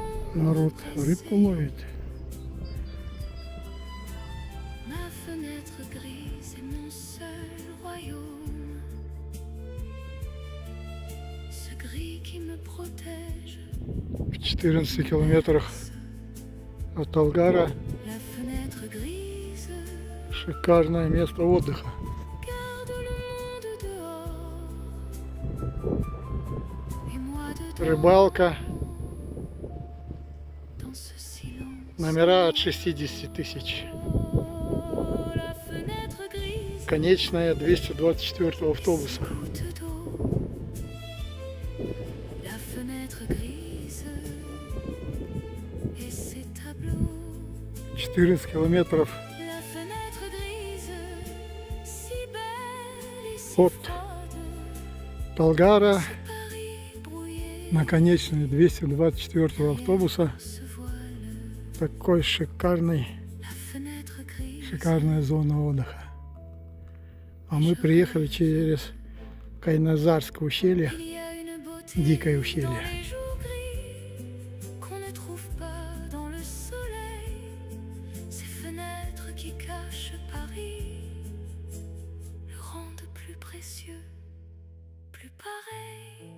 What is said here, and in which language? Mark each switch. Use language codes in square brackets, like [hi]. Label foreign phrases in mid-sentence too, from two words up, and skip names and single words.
[ru] Народ рыбку ловит. [fr] Ma fenêtre grise est mon seul royaume. Ce gris qui me protège. [ru] В 14 километрах от Талгара [fr] La fenêtre grise [ru] шикарное место отдыха. [fr] garde le monde dehors. Et moi dedans. [ru] Рыбалка, [fr] Dans ce silence. [ru] номера от 60 тысяч. [fr] La fenêtre grise. [ru] Конечная 224 автобуса. [fr] Goutte d'eau. La fenêtre grise. Et ses tableaux. [ru] 14 километров [fr] La fenêtre grise. Si belle et si [ru] от [fr] froide. [ru] Талгара [fr] Paris brouillé. [ru] на конечной 224 автобуса. [fr] Se voile. [ru] Такой шикарный, [fr] La fenêtre grise. [ru] шикарная зона отдыха. А мы приехали через Кайназарское ущелье, [fr] Il y a une beauté [ru] дикое [fr] dans [ru] ущелье. [fr] les jours gris qu'on ne trouve pas dans le soleil. Ces fenêtres qui cachent Paris le rendent plus précieux, plus pareil.